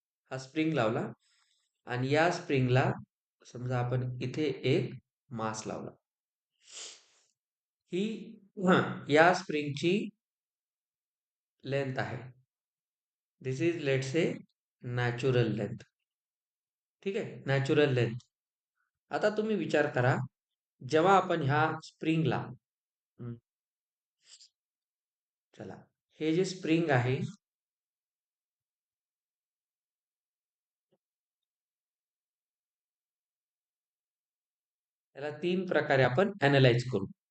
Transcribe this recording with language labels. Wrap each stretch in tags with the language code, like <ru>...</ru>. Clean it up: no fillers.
<mr>हा स्प्रिंग लावला आणि या स्प्रिंगला समजा आपण इथे एक मास लावला. ही या स्प्रिंगची लेंथ आहे.</mr> <en>This is let's say natural length.</en> <mr>ठीक आहे, नॅचरल लेंथ. आता तुम्ही विचार करा, जेव्हा आपण ह्या स्प्रिंगला, चला, हे जे स्प्रिंग आहे त्याला तीन प्रकारे आपण अनालाइज करू.</mr>